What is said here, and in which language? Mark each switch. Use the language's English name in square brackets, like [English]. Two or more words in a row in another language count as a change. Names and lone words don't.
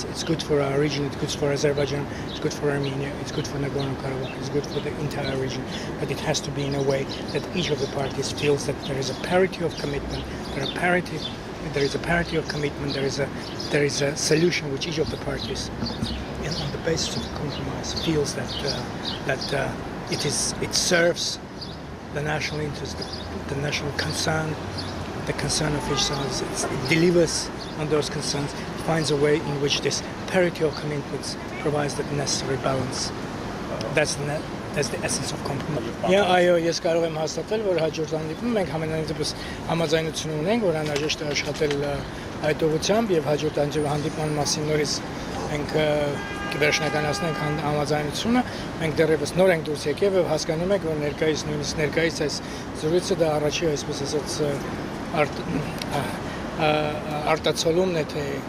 [English] It's good for our region, it's good for Azerbaijan, it's good for Armenia, it's good for Nagorno-Karabakh, it's good for the entire region, but it has to be in a way that each of the parties feels that there is a parity of commitment, there is a parity of commitment, there is a solution which each of the parties, on the basis of compromise, feels that it serves the national interest, the national concern, the concern of each side. It delivers on those concerns, finds a way in which this parity of commitments provides the necessary balance. That's the essence of compromise. [Armenian] Այո, ես կարող եմ հաստատել, որ հաջորդ հանդիպում մենք համենայնպես համաձայնություն ունենք, որ անհրաժեշտ է աշխատել այդ ուղղությամբ եւ հաջորդ հանդիպման մասին նորից մենք կվերջնականացնենք համաձայնությունը։ Մենք դեռևս նոր ենք դուրս եկել եւ հասկանում ենք, որ ներկայիս այս զրույցը դա առաջի, այսպես ասած, արտացոլումն է, թե